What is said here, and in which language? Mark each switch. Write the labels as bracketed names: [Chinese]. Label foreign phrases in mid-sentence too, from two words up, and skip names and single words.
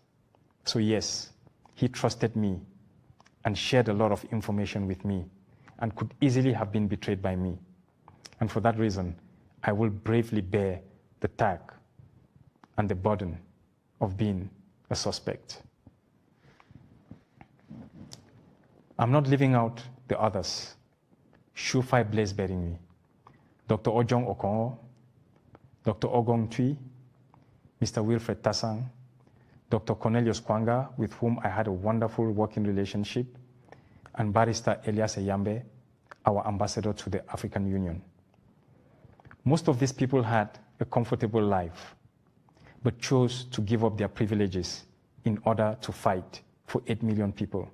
[English] So yes, he trusted me and shared a lot of information with me and could easily have been betrayed by me. And for that reason, I will bravely bear the tag and the burden of being a suspect. I'm not leaving out the others. Shufai Blaise Berimi, Dr. Ojong Okongo, Dr. Ogong Tui, Mr. Wilfred Tassang, Dr. Cornelius Kwanga, with whom I had a wonderful working relationship, and Barrister Elias Eyambe, our ambassador to the African Union. Most of these people had a comfortable life, but chose to give up their privileges in order to fight for 8 million people.